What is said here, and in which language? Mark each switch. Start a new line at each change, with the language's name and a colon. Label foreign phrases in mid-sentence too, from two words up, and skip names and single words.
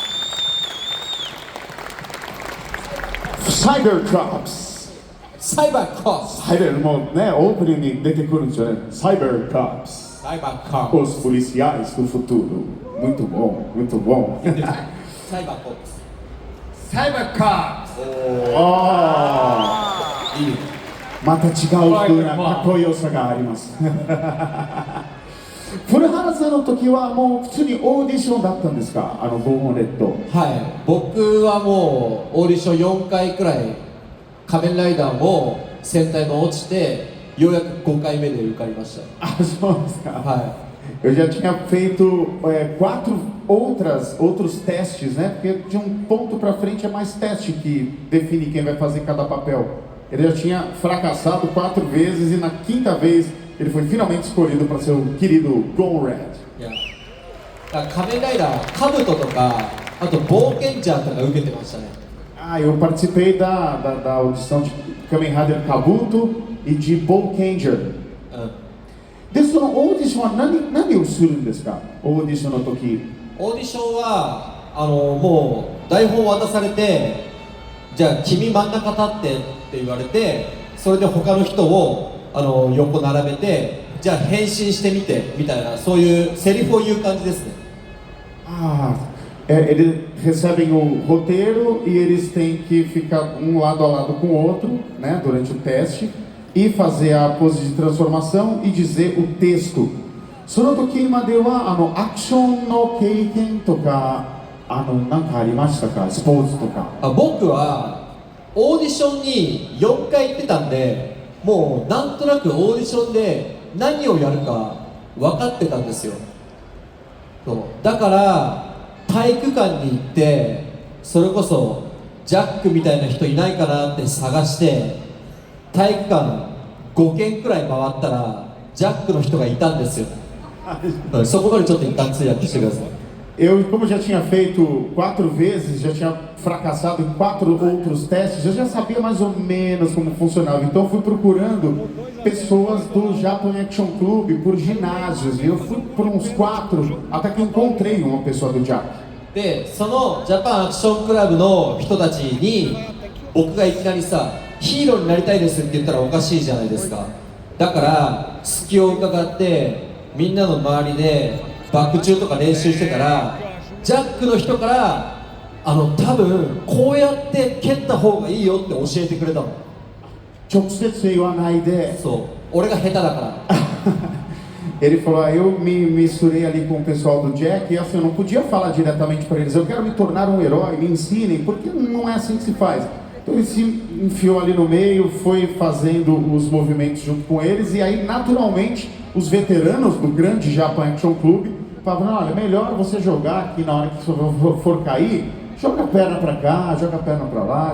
Portuguese: Cybercops. Né? Opening de Detecurante, né? Cybercops. Os policiais do futuro. Muito bom, muito bom. Cybercops.
Japanese: いい。また違う風なかっこよさがあります。古原さんの時はもう普通にオーディションだったんですか、ボーンレッド。はい、僕はもうオーディション4回くらい仮面ライダーも戦隊も落ちてようやく5回目で受かりました。あ、そうですか。はい。
Portuguese: Eu já tinha feito 4 outros testes, né? Porque de um ponto para frente é mais teste que define quem vai fazer cada papel. Ele já tinha fracassado 4 vezes e na 5ª vez ele foi finalmente escolhido para ser o querido Gone Red.
Japanese: 仮面ライダー、カブトとか、あと冒険者とか受けてましたね。
Portuguese: Eu participei da audição de Kamen Rider Kabuto e de Bowcanger.
Japanese: で、そのオーディションは何をするんですか、オーディションの時。オーディションはもう台本渡されて、じゃあ君真ん中立ってって言われて、それで他の人を横並べて、じゃあ変身してみてみたいな、そういうセリフを言う感じですね。
Portuguese: Eles recebem o roteiro e eles têm que ficar um lado a lado com o outro, né, durante o teste e fazer a pose de transformação e dizer o texto.
Japanese: その時まではアクションの経験とか何かありましたか、スポーツとか。僕はオーディションに4回行ってたんで、もうなんとなくオーディションで何をやるか分かってたんですよ。だから体育館に行って、それこそジャックみたいな人いないかなって探して、体育館5軒くらい回ったらジャックの人がいたんですよ。そこまでちょっと一旦通訳してください。
Portuguese: Como já tinha feito 4 vezes, já tinha fracassado em 4 outros testes, eu já sabia mais ou menos como funcionava. Então fui procurando pessoas do Japan Action Club por ginásios e eu fui por uns 4 até que encontrei uma pessoa do Japan.
Japanese: で、そのジャパンアクションクラブの人たちに僕がいきなりさ、ヒーローになりたいですって言ったらおかしいじゃないですか。だから隙を伺ってみんなの周りでバック中とか練習してたら、ジャックの人から多分こうやって蹴った方がいいよって教えてくれたの。直接言わないで。そう、俺が下手だから。
Portuguese: Ele falou, eu me misturei ali com o pessoal do Jack e assim, eu não podia falar diretamente para eles, eu quero me tornar um herói, me ensinem, porque não é assim que se faz. Então ele se enfiou ali no meio, foi fazendo os movimentos junto com eles e aí naturalmente os veteranos do grande Japan Action Club falavam, olha, melhor você jogar aqui na hora que você for cair, joga a perna para cá, joga a perna para lá.